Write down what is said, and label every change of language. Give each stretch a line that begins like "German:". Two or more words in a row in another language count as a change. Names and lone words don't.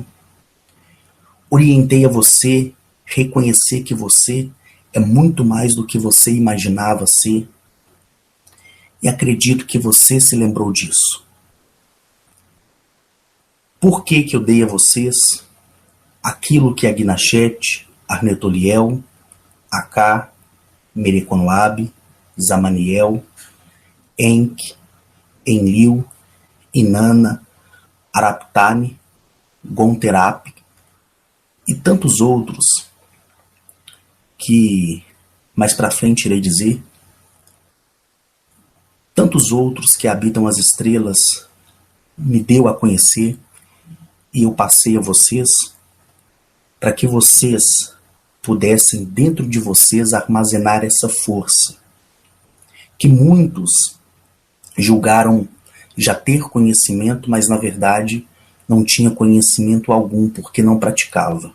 Portuguese: Orientei a você reconhecer que você é muito mais do que você imaginava ser. E acredito que você se lembrou disso. Por que eu dei a vocês aquilo que Agnachete, Arnetoliel, Aká, Mereconoab, Zamaniel, Enki, Enlil, Inanna, Araptane, Gonterap e tantos outros que mais para frente irei dizer, tantos outros que habitam as estrelas me deu a conhecer e eu passei a vocês para que vocês pudessem dentro de vocês armazenar essa força que muitos julgaram já ter conhecimento, mas na verdade não tinha conhecimento algum porque não praticava.